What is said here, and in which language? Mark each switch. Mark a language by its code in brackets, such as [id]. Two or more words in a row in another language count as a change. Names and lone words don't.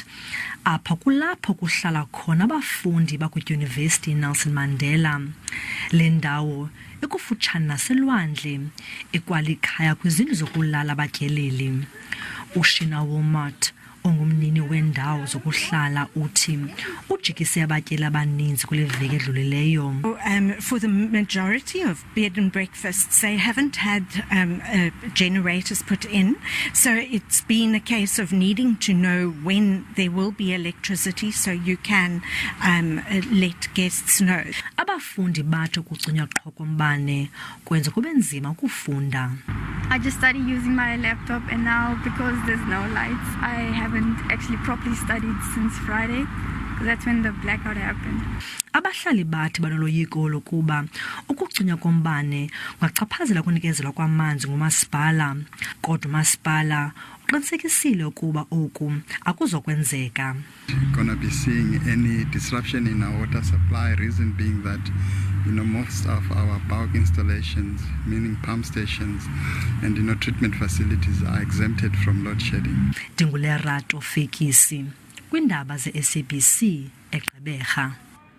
[xh] Apha kulapho kuhlala khona abafundi bakwidyunivesithi Nelson Mandela. Le ndawo ikufutshane naselwandle, ikwalikhaya kwizindlu zokulala abatyeleli. uShinawomat ongumnini wendawo zokuhlala uthi ujikise abatyeli abaninzi kule veki edlulileyo. [en] For the majority of bed and breakfasts, they haven't had generators put in, so it's been a case of needing to know when there will be electricity so you can let guests know. [xh] Abafundi bathi ukucinywa qho kombane kwenza kube nzima ukufunda. [en] I just started using my laptop, and now because there's no lights, I haven't actually properly studied since Friday, because that's when the blackout happened. [xh] Abahlali bathi banoloyiko lokuba ukucinywa kombane kungachaphazela ukunikezelwa kwamanzi ngumasipala, kodwa umasipala uqinisekisile ukuba oku akuzokwenzeka. [en] Gonna be seeing any disruption in our water supply, reason being that most of our bulk installations, meaning pump stations and treatment facilities, are exempted from load shedding. [xh] Luyavakal'ulwamvila, Iindaba ze-SABC, eGqeberha.